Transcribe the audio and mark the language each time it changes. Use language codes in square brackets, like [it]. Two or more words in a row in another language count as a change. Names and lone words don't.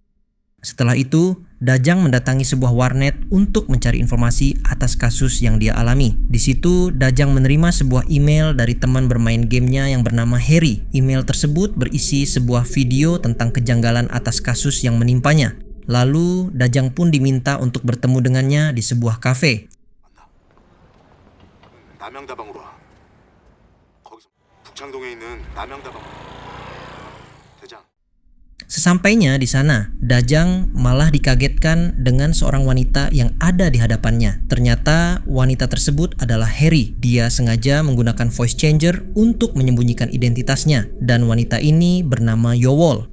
[id] Setelah itu, Dajang mendatangi sebuah warnet untuk mencari informasi atas kasus yang dia alami. Di situ, Dajang menerima sebuah email dari teman bermain gamenya yang bernama Harry. Email tersebut berisi sebuah video tentang kejanggalan atas kasus yang menimpanya. Lalu, Dajang pun diminta untuk bertemu dengannya di sebuah kafe. [ko] 남양다방으로 와. 거기서 북창동에 있는 남양다방. 대장. [id] Sesampainya di sana, Dajang malah dikagetkan dengan seorang wanita yang ada di hadapannya. Ternyata wanita tersebut adalah Harry. Dia sengaja menggunakan [en] voice changer [id] untuk menyembunyikan identitasnya, dan wanita ini bernama Yowol.